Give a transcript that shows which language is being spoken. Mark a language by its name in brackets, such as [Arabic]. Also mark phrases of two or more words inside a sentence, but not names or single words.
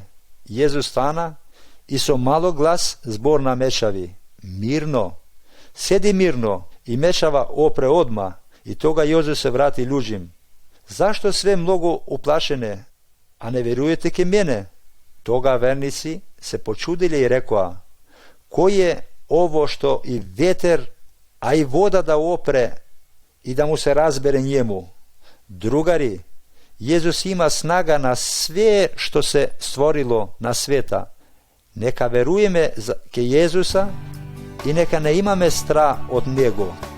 [Serbian] Jezus stana i so malo glas zbor na mečavi, mirno, sedi mirno i mečava opre odma i toga Jezus se vrati ljudžim. Zašto sve mnogo uplašene, a ne verujete ke mene? Toga vernici се почудиле и рекоа: кој е ово што и ветер, а и вода да опре и да му се разбере njemu? Другари, Језус има снага на све што се створило на света. Нека веруеме ке Језуса и нека не имаме страх од Него.